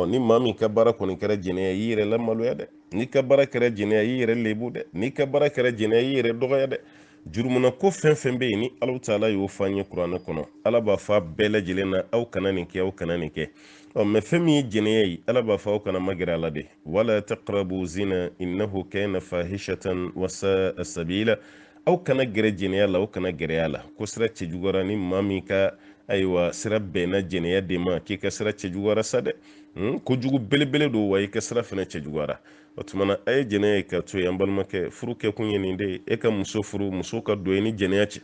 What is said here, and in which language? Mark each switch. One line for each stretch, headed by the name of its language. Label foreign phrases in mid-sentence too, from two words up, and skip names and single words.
Bambara: Ni maa min ka baara kɔni kɛra jɛnɛya, i yɛrɛ lamaloya dɛ. N'i ka baara kɛra jɛnɛya, i yɛrɛ lebu dɛ. N'i ka baara kɛra jɛnɛya, i yɛrɛ dɔgɔya dɛ. Jurumuna ko fɛn fɛn bɛ yen ni
Arabic: Alahu Taala
Bambara: y'o fɔ an ye kuranɛ kɔnɔ, Ala b'a fɔ a bɛɛ lajɛlen na, aw kana nin kɛ, aw kana nin kɛ. Mais fɛn min ye jɛnɛya ye, Ala b'a fɔ aw kana magɛrɛ a la de.
Arabic: Wala taqrabu zina innahu kana fahishatan wa sa'a sabila.
Bambara: Aw kana gɛrɛ jɛnɛya la, aw kana gɛrɛ a la. Ko sira cɛjuguyara ni maa min ka ayiwa sira bɛnna jɛnɛya de ma, k'i ka sira cɛjuguyara sa dɛ. Kojugu belebele don, wa i ka sira fana cɛjuguyara. O tuma na a ye jɛnɛya ye ka to ye, an balimakɛ. Furu kɛ kun ye nin de ye, e ka muso furu, muso ka don e ni jɛnɛya cɛ.